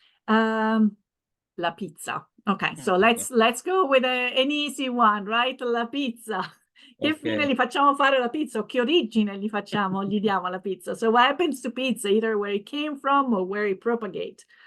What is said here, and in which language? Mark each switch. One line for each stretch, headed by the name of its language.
Italian: La pizza.
English: Okay, so let's go with an easy one, right?
Italian: La pizza. Che fine
English: Ok.
Italian: gli facciamo fare la pizza o che origine gli diamo alla pizza?
English: So what happens to pizza, either where it came from or where it propagate?